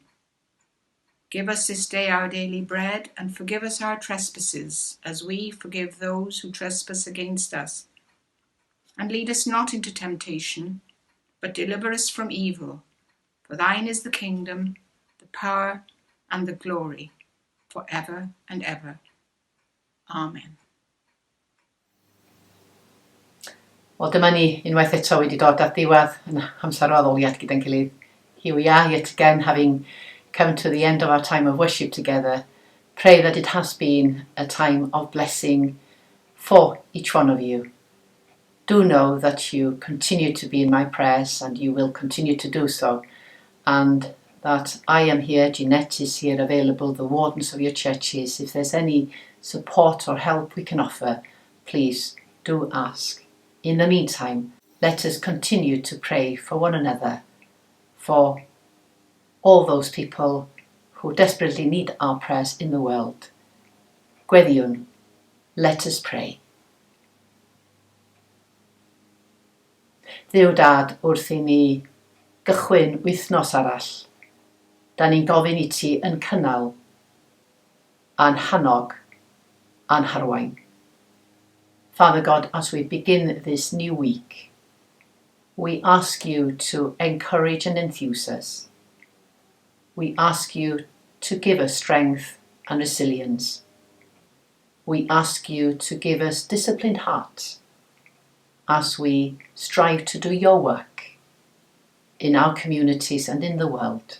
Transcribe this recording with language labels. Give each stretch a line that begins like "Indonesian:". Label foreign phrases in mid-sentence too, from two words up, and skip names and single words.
English: Give us this day our daily bread, and forgive us our trespasses, as we forgive those who trespass against us. And lead us not into temptation, but deliver us from evil. For thine is the kingdom, the power, and the glory, for ever and ever. Amen.
Welsh: Wel, dyma ni unwaith eto wedi dod at ddiwedd yn amser o addoliad gyda'n gilydd.
English: Here we are yet again, having come to the end of our time of worship together. Pray that it has been a time of blessing for each one of you. Do know that you continue to be in my prayers, and you will continue to do so. And that I am here, Jeanette is here available, the wardens of your churches. If there's any support or help we can offer, please do ask. In the meantime, let us continue to pray for one another, for all those people who desperately need our prayers in the world. Gweddiwn, let us pray.
Welsh: Dduw Dad, wrth i ni gychwyn wythnos arall, da ni'n gofyn i ti yn cynnal, a'n hannog, a'n harwain.
English: Father God, as we begin this new week, we ask you to encourage and enthuse us. We ask you to give us strength and resilience. We ask you to give us disciplined hearts as we strive to do your work in our communities and in the world.